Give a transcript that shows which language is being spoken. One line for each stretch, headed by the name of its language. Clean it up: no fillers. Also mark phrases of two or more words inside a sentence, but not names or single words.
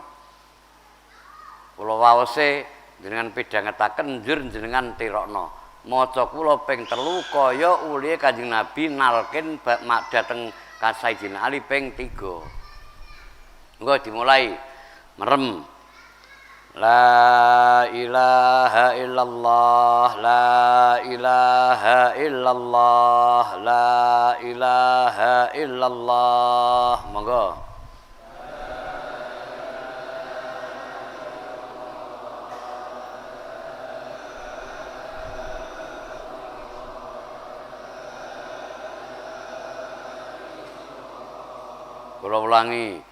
Javanese: Kula waose jenengan pidhangetaken njur jenengan tirokno. Maca kula ping 3 kaya ulihe Kanjeng Nabi nalkin dhateng Sayyidina Ali ping 3. Monggo dimulai merem.
Arabic: لا إله إلا الله، لا إله إلا الله، لا إله إلا الله.
Javanese: Monggo. Kula ulangi.